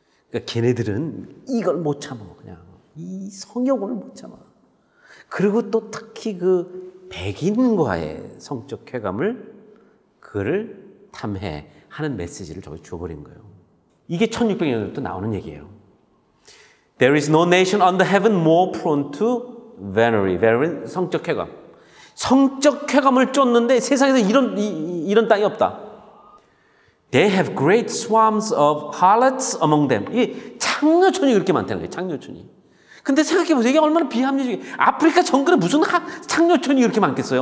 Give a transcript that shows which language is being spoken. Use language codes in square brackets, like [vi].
[ko] 그러니까 걔네들은 이걸 못 참아. 그냥 이 성욕을 못 참아. 그리고 또 특히 그 백인과의 성적 쾌감을 그거를 탐해하는 메시지를 저기 줘버린 거예요. 이게 1600년부터 나오는 얘기예요. [en] There is no nation under heaven more prone to venery. [ko] 성적 쾌감. 성적 쾌감을 쫓는데 세상에서 이런 땅이 없다. [en] They have great swarms of harlots among them. [ko] 이 창녀촌이 그렇게 많다는 거예요. 창녀촌이. 근데 생각해보세요. 이게 얼마나 비합리적이에요. 아프리카 정글에 무슨 창녀촌이 그렇게 많겠어요?